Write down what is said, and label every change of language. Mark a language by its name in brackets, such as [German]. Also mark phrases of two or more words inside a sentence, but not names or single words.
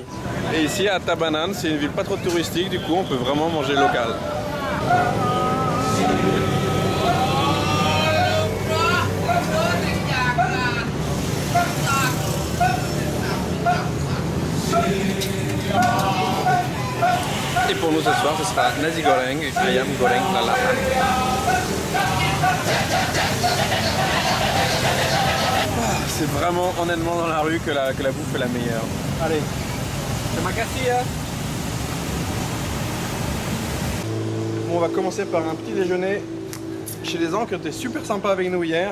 [French] Et ici à Tabanan, c'est une ville pas trop touristique, du coup on peut vraiment manger local. Et pour nous ce soir, ce sera [Indonesian] nasi goreng [French] et [Indonesian] ayam goreng lalahan. [French] C'est vraiment honnêtement dans la rue que la bouffe est la meilleure. Allez, c'est ma cassia. Bon, on va commencer par un petit déjeuner chez des gens qui étaient super sympas avec nous hier.